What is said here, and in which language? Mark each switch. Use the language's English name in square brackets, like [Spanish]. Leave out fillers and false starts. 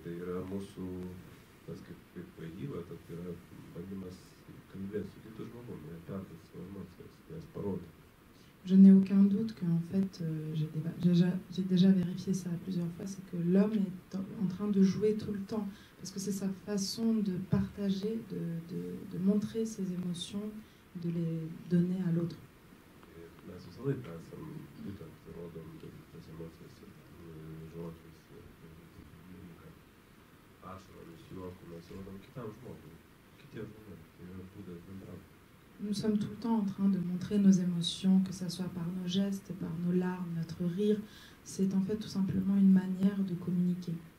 [Lithuanian] Tai yra mūsų, tas kaip vaidyba, tai yra bandymas kalbėti su kitu žmogumi, perduoti savo emocijas, jas parodyti. [French] Je n'ai aucun doute qu'en fait, j'ai déjà vérifié ça plusieurs fois, c'est que l'homme est en train de jouer tout le temps, parce que c'est sa façon de partager, de montrer ses émotions, de les donner à l'autre. [Lithuanian] Mes visą laiką esam būtent rodom tas emocijas žodžiais, mimika, ašaromis, juoku, mes rodom kitam žmogui, kitiem žmonėm, tai yra būdas bendrauti. [French] Nous sommes tout le temps en train de montrer nos émotions, que ce soit par nos gestes, par nos larmes, notre rire. C'est en fait tout simplement une manière de communiquer.